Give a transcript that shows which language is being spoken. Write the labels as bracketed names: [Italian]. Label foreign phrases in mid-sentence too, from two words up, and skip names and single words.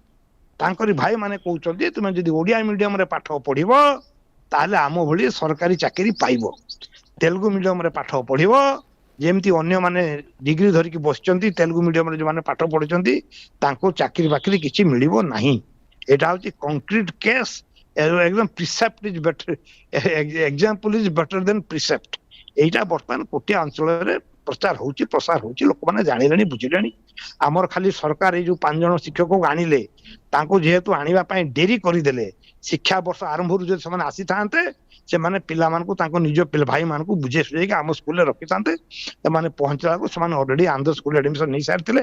[Odia] ତାଙ୍କରି ଭାଇ ମାନେ କହୁଛନ୍ତି ତୁମେ ଯଦି ଓଡିଆ ମିଡିୟମରେ ପାଠ ପଢିବ ତାହେଲେ ଆମ ଭଳି ସରକାରୀ ଚାକିରି ପାଇବ, ତେଲୁଗୁ ମିଡିୟମରେ ପାଠ ପଢିବ ଯେମିତି ଅନ୍ୟମାନେ ଡିଗ୍ରୀ ଧରିକି ବସିଛନ୍ତି, ତେଲୁଗୁ ମିଡିୟମରେ ଯୋଉମାନେ ପାଠ ପଢିଛନ୍ତି ତାଙ୍କୁ ଚାକିରି ବାକିରି କିଛି ମିଳିବ ନାହିଁ। ଏଇଟା ହଉଛି [English] concrete case. ଏକଦମ precept is better, example is better than precept. [Odia] ଏଇଟା ବର୍ତ୍ତମାନ କୋଟିଆ ଅଞ୍ଚଳର ପ୍ରଚାର ହେଉଛି, ପ୍ରସାର ହେଉଛି, ଲୋକମାନେ ଜାଣିଲେଣି ବୁଝିଲେଣି। ଆମର ଖାଲି ସରକାର ଏଇ ଯୋଉ 5 ଜଣ ଶିକ୍ଷକକୁ ଆଣିଲେ ତାଙ୍କୁ ଯେହେତୁ ଆଣିବା ପାଇଁ ଡେରି କରିଦେଲେ, ଶିକ୍ଷା ବର୍ଷ ଆରମ୍ଭରୁ ଯଦି ସେମାନେ ଆସିଥାନ୍ତେ ସେମାନେ ପିଲାମାନଙ୍କୁ ତାଙ୍କ ନିଜ ଭାଇମାନଙ୍କୁ ବୁଝେଇ ସୁଝେଇକି ଆମ ସ୍କୁଲରେ ରଖିଥାନ୍ତେ। ସେମାନେ ପହଞ୍ଚିଲା ବେଳକୁ ସେମାନେ ଅଲରେଡି ଆନ୍ଧ୍ର ସ୍କୁଲ ଆଡମିସନ ନେଇସାରିଥିଲେ।